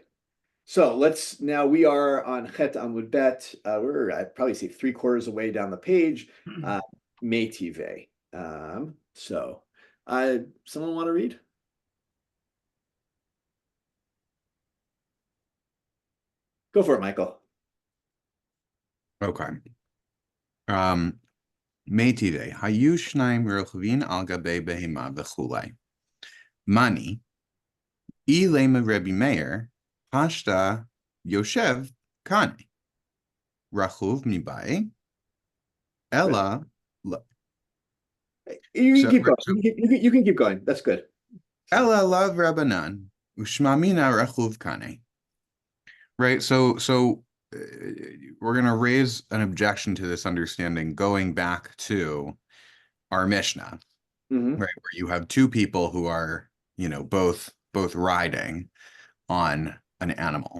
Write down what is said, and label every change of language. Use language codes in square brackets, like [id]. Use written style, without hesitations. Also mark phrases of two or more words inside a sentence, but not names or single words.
[en] So now we are on Chet Amud Bet. We're I'd probably say 3/4 away down the page. Meitive. So someone want to read? Go for it, Michael. Okay. Meitive. [he] היו שניים רוכבין על גבי בהמה וכולי. [arc] Mani. אילימא רבי מאיר פשטא יושב קנה רכוב מבעי, Ella. [en] You can keep going. That's good. [arc] אלא לאו רבנן, ושמע מינה רכוב קנה. [en] Right. So we're going to raise an objection to this understanding, going back to our Mishnah, right, where you have two people who are, both both riding on an animal.